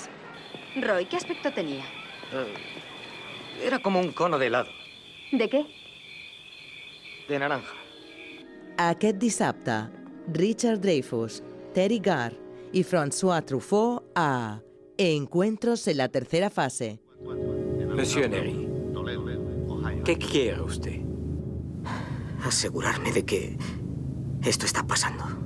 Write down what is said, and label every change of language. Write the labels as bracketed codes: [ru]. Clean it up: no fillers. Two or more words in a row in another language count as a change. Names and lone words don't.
[es] Roy, ¿qué aspecto tenía? Era como un cono de helado. ¿De qué? De naranja. [ca] Aquest dissabte, Richard Dreyfuss, Terry Garr i François Truffaut a Encuentros en la tercera fase. [es] Monsieur Neri, ¿qué quiere usted? Asegurarme de que esto está pasando.